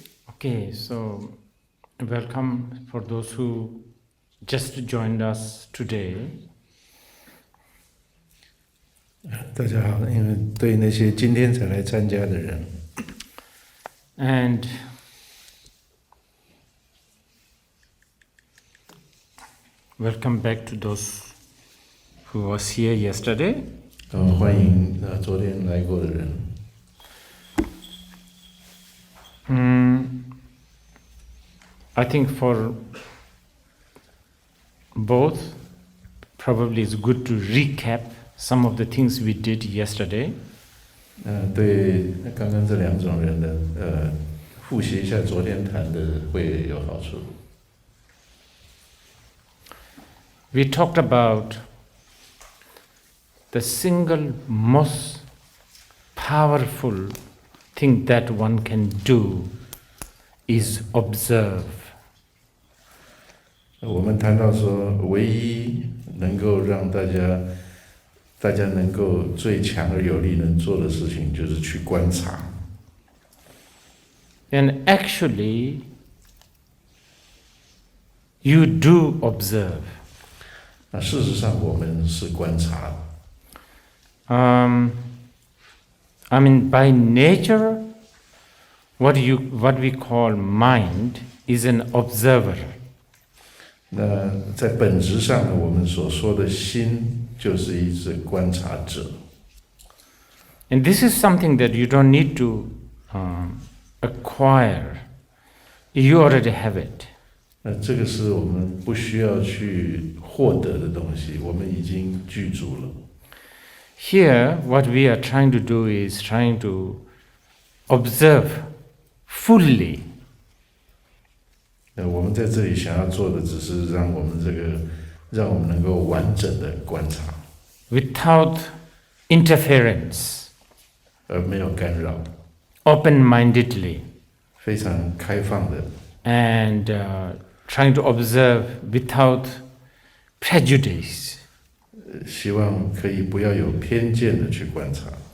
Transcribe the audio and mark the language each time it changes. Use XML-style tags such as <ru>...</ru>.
<en>Okay, so welcome for those who just joined us today.</en> <zh>大家好，因为对那些今天才来参加的人，</zh> <en>And welcome back to those who was here yesterday.</en> <zh>欢迎昨天来过的人。</zh> <en>I think for both, probably it's good to recap some of the things we did yesterday.</en> <zh>对刚刚这两种人的复习一下昨天谈的会有好处。</zh> <en>We talked about the single most powerful thing that one can do is observe.</en> <zh>我们谈到说，唯一能够让大家能够最强而有力能做的事情，就是去观察。</zh> <en>And actually, you do observe.</en> <zh>那事实上，我们是观察。</zh> <en>I mean, by nature, what we call mind is an observer.</en> <zh>那在本质上呢，我们所说的心就是一只观察者。</zh> <en>And this is something that you don't need to acquire. You already have it.</en> <zh>那这个是我们不需要去获得的东西，我们已经具足了。</zh> <en>Here, what we are trying to do is trying to observe fully.</en> <zh>我们在这里想要做的，只是让我们能够完整的观察，</zh> <en>Without interference,</en> <zh>而没有干扰，</zh> <en>open-mindedly,</en> <zh>非常开放的，</zh> <en>and trying to observe without prejudice.</en> <zh>希望可以不要有偏见的去观察。</zh>